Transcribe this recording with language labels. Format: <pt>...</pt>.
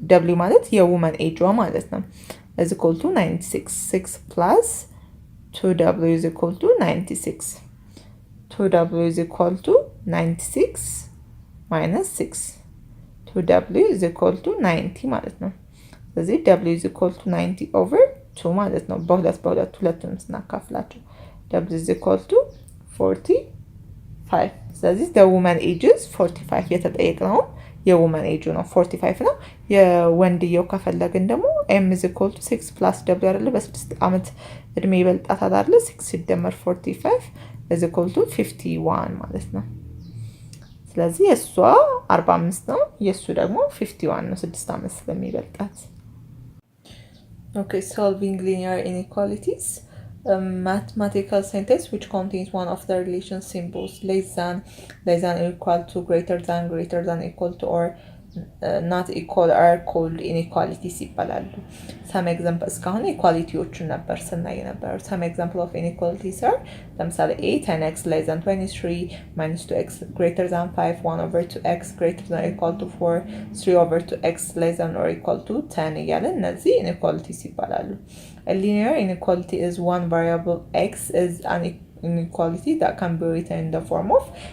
<en>w ማለት የwoman age</en> <am>ማለት ነው</am> <en>is equal to 96 6 plus 2w is equal to 96 2w is equal to 96 minus 6 2w is equal to 90 ማለት ነው። ስለዚህ w is equal to 90 over 2 ማለት ነው። ሁለቱንም ስናካፍላቸው w is equal to 45 ስለዚህ the woman age is 45</en> <am>የተጠየቅነው የውመን ኤጁ ነው 45 ነው። የወንድየው ከፈለግን ደግሞ ኤም ኢዝ ኢኳል ቱ 6 ፕላስ ደብሊው አይደለ በ6 ዓመት እድሜ ይበልጣታል አይደለ 6 ሲደመር 45 ኢዝ ኢኳል ቱ 51 ማለት ነው። ስለዚህ የእሷ 45 ነው የእሱ ደግሞ 51 ነው 6 ዓመት ስለሚበልጣት።</am> <en>Okay, solving linear inequalities. A mathematical sentence which contains one of the relation symbols less than, equal to, greater than, equal to, or not equal are called inequalities</en> <am>ይባላሉ።</am> <en>some examples</en> <am>እስካሁን ኢኳሊቲዎችን ነበር ስናይ ነበር።</am> <en>some example of inequalities are ለምሳሌ a 10x less than 23 minus 2x greater than 5 1 over 2x greater than or equal to 4 3 over 2x less than or equal to 10</en> <am>እያለን እነዚህ inequalities ይባላሉ።</am> <en>A linear inequality is one variable x is an inequality that can be written in the form of</en>